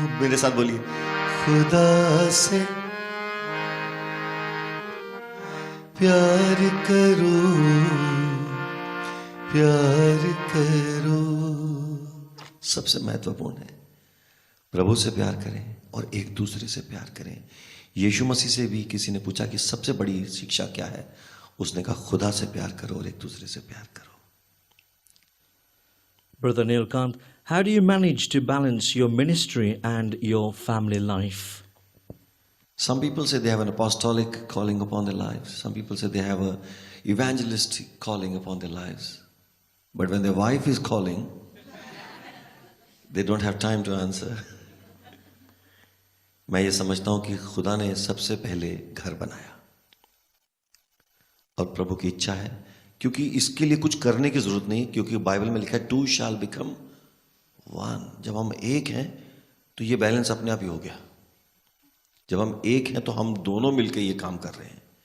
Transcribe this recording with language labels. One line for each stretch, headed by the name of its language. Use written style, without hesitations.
Hindi: मेरे साथ बोलिए, खुदा से प्यार करो, प्यार करो। सबसे महत्वपूर्ण है, प्रभु से प्यार करें और एक दूसरे से प्यार करें। यीशु मसीह से भी किसी ने पूछा कि सबसे बड़ी शिक्षा क्या है, उसने कहा खुदा से प्यार करो और एक दूसरे से प्यार करो।
English: Brother Nilkant, how do you manage to balance your ministry and your family life? Some people say they have an apostolic calling upon their lives. Some people say they have a evangelistic calling upon their lives. But when their wife is calling, they don't have time to answer.
Hindi: मैं ये समझता हूं कि खुदा ने सबसे पहले घर बनाया और प्रभु की इच्छा है, क्योंकि इसके लिए कुछ करने की जरूरत नहीं, क्योंकि बाइबल में लिखा है
English: 2 shall become 1।
Hindi: जब हम एक हैं तो ये बैलेंस अपने आप ही हो गया। जब हम एक हैं तो हम दोनों मिलकर ये काम कर रहे हैं।